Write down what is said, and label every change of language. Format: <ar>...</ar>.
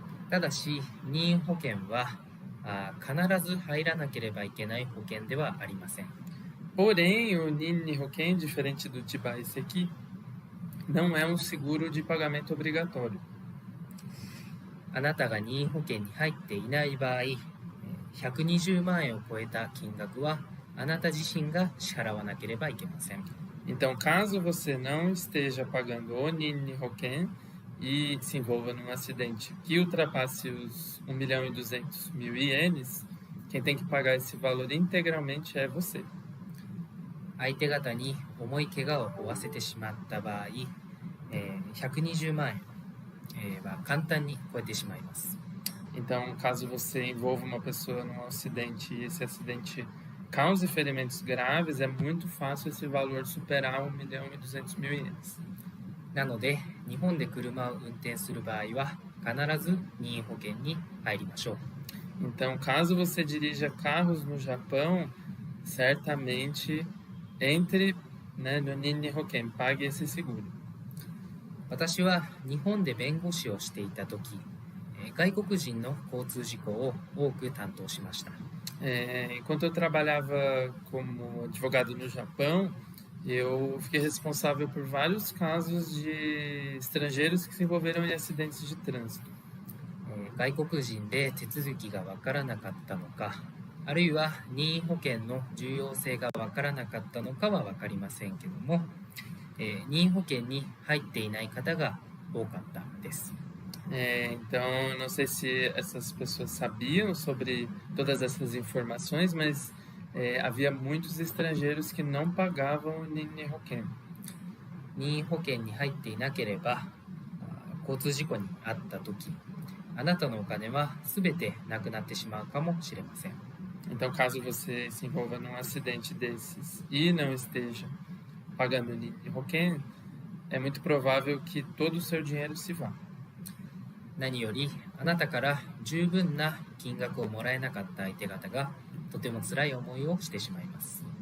<ja>ただし、任意保険は必ず入らなければいけない保険ではありません。</ja> <pt>Porém, o Ninni Hoken, diferente do Tibaise aqui, não é um seguro de pagamento obrigatório.</pt> <ja>あなたが任意保険に入っていない場合、120万円を超えた金額はあなた自身が支払わなければいけません。</ja> <pt>Então, caso você não esteja pagando o Ninni Hoken e se envolva num acidente que ultrapasse os 1.200.000 ienes, quem tem que pagar esse valor integralmente é você.</pt> <ja>相手方に重い怪我を負わせてしまった場合、120万円は簡単に超えてしまいます。</ja> <pt>Então, caso você envolva uma pessoa num acidente e esse acidente cause ferimentos graves, é muito fácil esse valor superar 1.200.000 ienes.</pt> <ja>なので、日本で車を運転する場合は必ず任意保険に入りましょう。</ja> <pt>Então, caso você dirija carros no Japão, certamente entre, né, no Ninni Hoken, pague esse seguro.</pt> <ja>私は日本で弁護士をしていた時、外国人の交通事故を多く担当しました。</ja> <pt>Enquanto eu trabalhava como advogado no Japão, eu fiquei responsável por vários casos de estrangeiros que se envolveram em acidentes de trânsito.</pt> <ja>外国人で手続きがわからなかったのか、あるいは任意保険の重要性がわからなかったのかはわかりませんけども、任意保険に入っていない方が多かったです。</ja> <pt>Então, não sei se essas pessoas sabiam sobre todas essas informações, mas havia muitos estrangeiros que não pagavam o Ninni Hoken.</pt> <ja>任意保険に入っていなければ、交通事故に遭った時、あなたのお金は全てなくなってしまうかもしれません。</ja> <pt>Então, caso você se envolva num acidente desses e não esteja pagando o Ninni Hoken, é muito provável que todo o seu dinheiro se vá.</pt> <ja>何よりあなたから十分な金額をもらえなかった相手方がとても辛い思いをしてしまいます。</ja>